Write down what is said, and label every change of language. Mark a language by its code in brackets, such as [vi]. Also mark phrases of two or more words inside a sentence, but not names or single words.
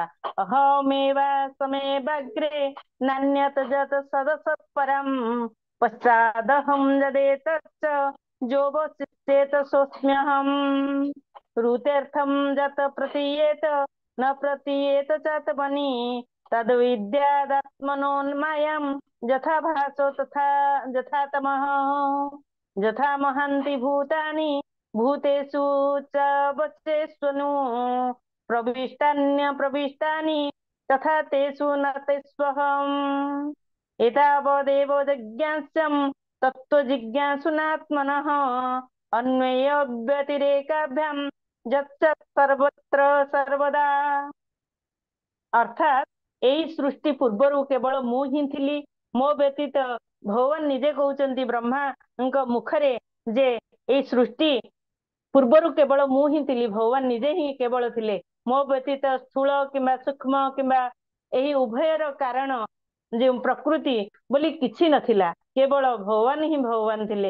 [sa] ଅହମେବାସମେବାଗ୍ରେ ନାନ୍ୟତ ଯତ ସଦସତ୍ପରମ୍ ପଶ୍ଚାଦହଂ ଯଦେତଶ୍ଚ ଯୋବଶିଷ୍ୟେତ ସୋऽସ୍ମ୍ୟହम् ऋतेऽर्थं ଯତ ପ୍ରତୀୟେତ ନ ପ୍ରତୀୟେତ ଚାତମନି तद्विद्यादात्मनोन्मायं यथा भासो यथा तमः यथा महान्ति भूतानि भूतेषु च वच्चेष्वनु प्रविष्टान्यप्रविष्टानि तथा तेषु न तेष्वहम् एतावदेव जिज्ञास्यं तत्त्वजिज्ञासुनात्मनः अन्वय व्यतिरेकाभ्यां यच्च सर्वत्र सर्वदा। [or] ଅର୍ଥାତ ଏଇ ସୃଷ୍ଟି ପୂର୍ବରୁ କେବଳ ମୁଁ ହିଁ ଥିଲି ମୋ ବ୍ୟତୀତ ଭଗବାନ ନିଜେ କହୁଛନ୍ତି ବ୍ରହ୍ମାଙ୍କ ମୁଖରେ ଯେ ଏଇ ସୃଷ୍ଟି ପୂର୍ବରୁ କେବଳ ମୁଁ ହିଁ ଥିଲି ଭଗବାନ ନିଜେ ହିଁ କେବଳ ଥିଲେ ମୋ ବ୍ୟତୀତ ସ୍ଥୂଳ କିମ୍ବା ସୂକ୍ଷ୍ମ କିମ୍ବା ଏହି ଉଭୟର କାରଣ ଯେ ପ୍ରକୃତି ବୋଲି କିଛି ନଥିଲା କେବଳ ଭଗବାନ ହିଁ ଭଗବାନ ଥିଲେ।